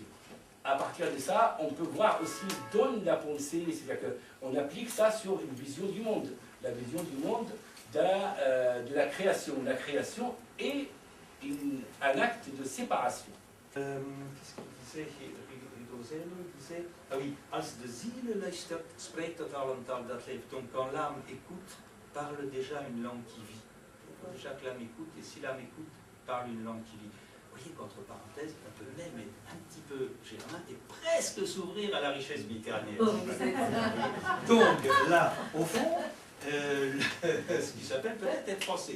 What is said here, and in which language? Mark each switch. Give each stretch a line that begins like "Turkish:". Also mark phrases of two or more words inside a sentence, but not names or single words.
French: À partir de ça, on peut voir aussi dans la pensée, c'est-à-dire qu'on applique ça sur une vision du monde. La vision du monde de la création. La création est un acte de séparation. Qu'est-ce qu'il disait il disait, ah oui,
Dutch: als de ziel luistert, spreekt dat al een taal dat leeft.
French: Donc quand l'âme écoute, parle déjà une langue qui vit. Chaque l'âme écoute, et si l'âme écoute, parle une langue qui vit. Vous voyez qu'entre parenthèses, on peut même être un petit peu germain et presque s'ouvrir à la richesse méditerranéenne. Donc là, au fond, ce qui s'appelle peut-être être français.